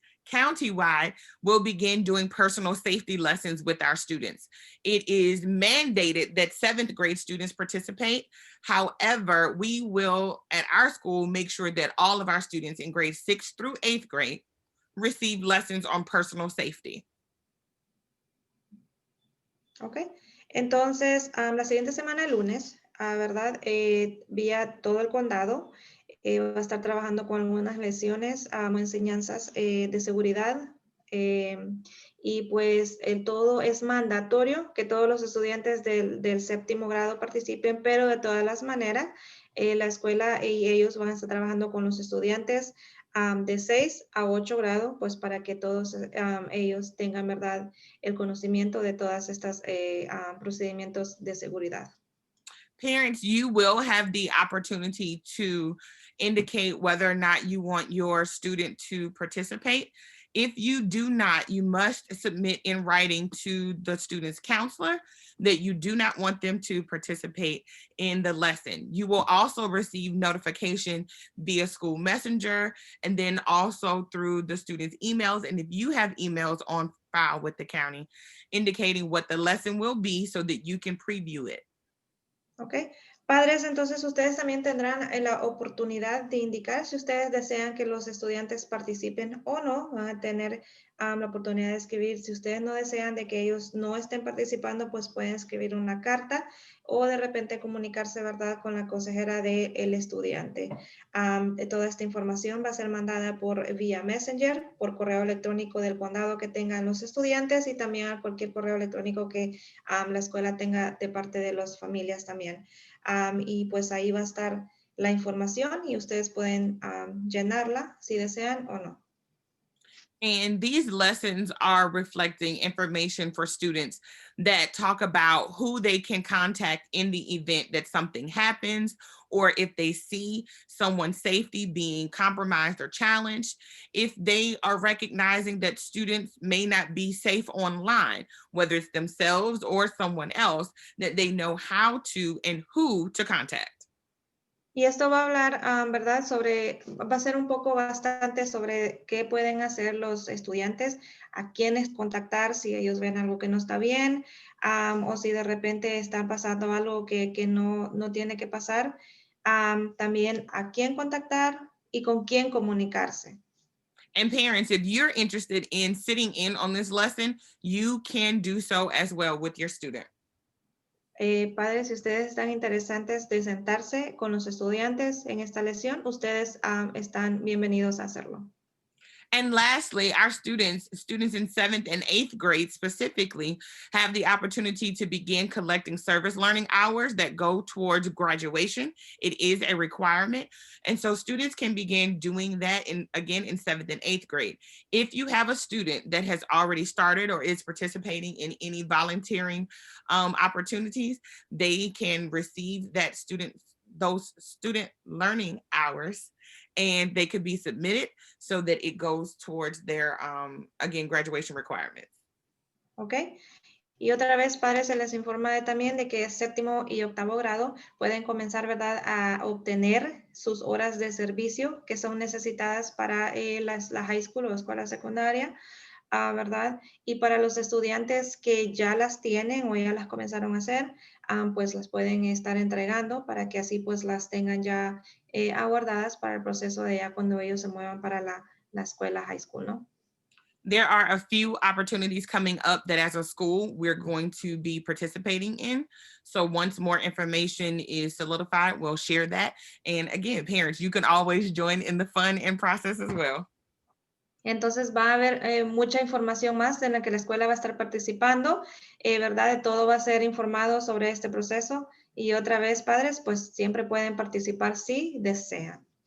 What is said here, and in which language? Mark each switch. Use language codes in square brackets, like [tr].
[en] countywide, will begin doing personal safety lessons with our students. It is mandated that 7th grade students participate. However, we will at our school make sure that all of our students in grades 6th through 8th grade receive lessons on personal safety. [es] Ok, entonces la siguiente semana, el lunes, ¿verdad? Vía todo el condado, va a estar trabajando con algunas lesiones o enseñanzas de seguridad. Y pues todo es mandatorio que todos los estudiantes del 7º grado participen, pero de todas las maneras, la escuela y ellos van a estar trabajando con los estudiantes de 6 a 8 grado, pues para que todos ellos tengan, ¿verdad?, el conocimiento de todas estas procedimientos de seguridad. [en] Parents, you will have the opportunity to indicate whether or not you want your student to participate. If you do not, you must submit in writing to the student's counselor that you do not want them to participate in the lesson. You will also receive notification via school messenger and then also through the student's emails. And if you have emails on file with the county indicating what the lesson will be so that you can preview it. [es] Ok, padres, entonces ustedes también tendrán la oportunidad de indicar si ustedes desean que los estudiantes participen o no. Van a tener la oportunidad de escribir. Si ustedes no desean de que ellos no estén participando, pues pueden escribir una carta o de repente comunicarse, ¿verdad?, con la consejera del estudiante. Toda esta información va a ser mandada por vía Messenger, por correo electrónico del condado que tengan los estudiantes y también a cualquier correo electrónico que la escuela tenga de parte de las familias también. Y pues ahí va a estar la información y ustedes pueden llenarla si desean o no. [en] And these lessons are reflecting information for students that talk about who they can contact in the event that something happens, or if they see someone's safety being compromised or challenged, if they are recognizing that students may not be safe online, whether it's themselves or someone else, that they know how to and who to contact. [es] Y esto va a hablar, ¿verdad?, va a ser un poco bastante sobre qué pueden hacer los estudiantes, a quiénes contactar si ellos ven algo que no está bien, o si de repente está pasando algo que no tiene que pasar. También a quién contactar y con quién comunicarse. [en] And parents, if you're interested in sitting in on this lesson, you can do so as well with your student. [es] Padres, si ustedes están interesantes de sentarse con los estudiantes en esta lección, ustedes están bienvenidos a hacerlo. [en] And lastly, our students in 7th and 8th grade specifically have the opportunity to begin collecting service learning hours that go towards graduation. It is a requirement. And so students can begin doing that in 7th and 8th grade. If you have a student that has already started or is participating in any volunteering opportunities, they can receive those student learning hours, and they could be submitted so that it goes towards their, graduation requirements. ¿Ok? [es] Y otra vez, padres, se les informa también de que 7º y 8º grado pueden comenzar, ¿verdad?, a obtener sus horas de servicio que son necesitadas para la high school o escuela secundaria, ¿verdad? Y para los estudiantes que ya las tienen o ya las comenzaron a hacer, pues las pueden estar entregando para que así pues las tengan ya aguardadas para el proceso de ya cuando ellos se muevan para la escuela high school, ¿no? [en] There are a few opportunities coming up that as a school we're going to be participating in. So once more information is solidified, we'll share that. And again, parents, you can always join in the fun and process as well. [es] Entonces va a haber mucha información más en la que la escuela va a estar participando, ¿verdad? De todo va a ser informado sobre este proceso. Y otra vez, padres, pues siempre pueden participar si desean.